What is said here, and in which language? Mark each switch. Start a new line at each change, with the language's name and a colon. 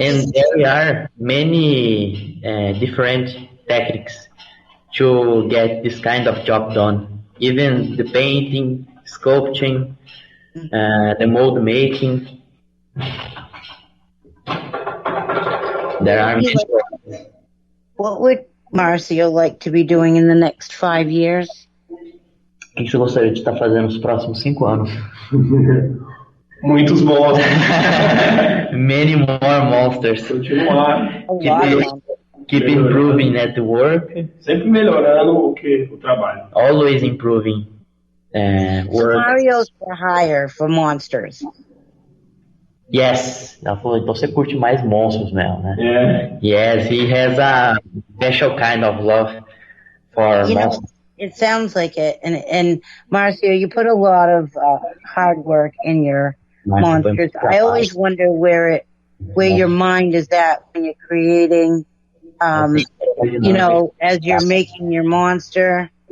English: And there are many different techniques to get this kind of job done. Even the painting, sculpting, the mold making. There are many. What would Marcio like to be doing in the next 5 years?
Portuguese: O que você gostaria de estar fazendo nos próximos 5 anos? Muitos monstros.
English: Many more monsters.
Portuguese: Continuar.
English: Keep improving at the work.
Portuguese: Sempre melhorando o trabalho.
English: Always improving work. Mario's for hire for monsters. Yes.
Portuguese: Ela falou, então você curte mais monstros mesmo, né?
English: Yeah. Yes, he has a special kind of love for monsters. It sounds like it. And Marcio, you put a lot of hard work in your monsters. I always wonder where your mind is at when you're creating, as you're making your monster.